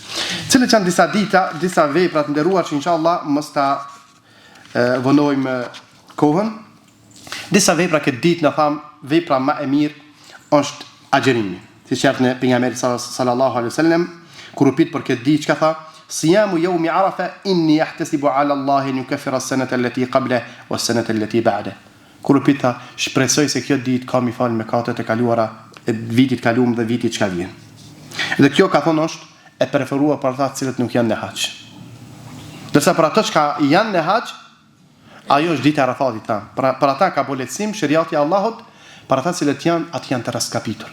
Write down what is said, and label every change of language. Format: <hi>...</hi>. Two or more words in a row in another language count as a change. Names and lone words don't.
<sq>Cilët janë disa vepra të nderuar që inshallah mos ta vonojmë kohën. Disa vepra këtë ditë na tham, vepra më e mirë është agjerimi. Siç thënë ne pejgamberi</sq> <ar>صلى الله عليه وسلم</ar> <sq>kur u pyet për këtë ditë çka tha,</sq> <ar>صيام يوم عرفة إني أحتسب على الله أن يكفر السنة التي قبله والسنة التي بعده.</ar> <sq>Kur u pyet shpresoj se kjo ditë ka mi fal mëkatet e kaluara e vitit kaluar dhe vitit që ka vjen. Dhe kjo ka thonë është e preferuar për ata të cilët nuk janë në haxh. Dërsa për ata që janë në haxh, ajo është dita e Arafatit ta. Për ata ka boletësim shariati i Allahut, për ata të cilët janë të raskapitur.</sq>